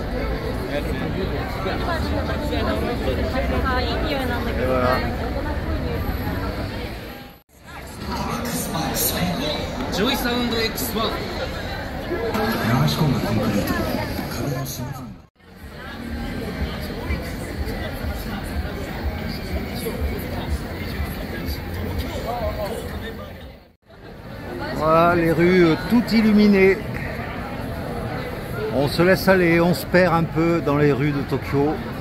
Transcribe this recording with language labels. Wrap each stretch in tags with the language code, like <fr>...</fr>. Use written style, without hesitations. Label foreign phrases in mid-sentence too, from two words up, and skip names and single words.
<fr>Et voilà.</fr> <ja>ジョイサウンド X1 流し込んだコンクリート壁の隅々。</ja> <fr>Voilà les rues toutes illuminées. On se laisse aller, on se perd un peu dans les rues de Tokyo.</fr>